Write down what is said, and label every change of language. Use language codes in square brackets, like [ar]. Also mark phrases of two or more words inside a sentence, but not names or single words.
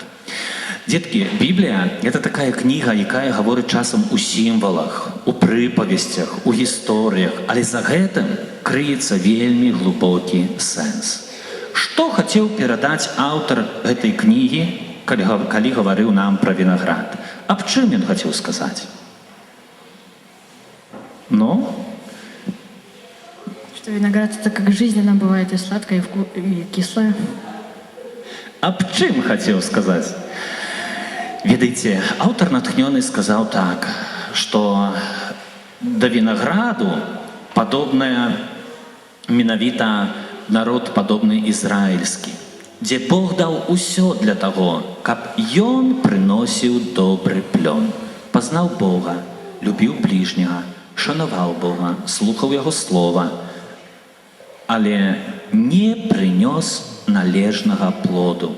[be] Дзеткі, Біблія – гэта такая кніга, якая гаворыць часам у сімвалах, у прыпавесцях, у гісторыях, але за гэтым крыецца вельмі глыбокі сэнс. Што хацеў перадаць аўтар гэтай кнігі, калі гаварыў нам пра вінаград? Аб чым ён хацеў сказаць? [ru] Что виноград это как жизнь, она бывает и сладкая, и кислая. [be] Аб чым хацеў сказаць? Ведаеце, аўтар натхнёны сказаў так, што да вінаграду падобная менавіта народ падобны ізраільскі, дзе Бог даў усё для таго, каб ён прыносіў добры плён, пазнаў Бога, любіў бліжняга, шанаваў Бога, слухаў яго слова, але не прынёс належнага плоду.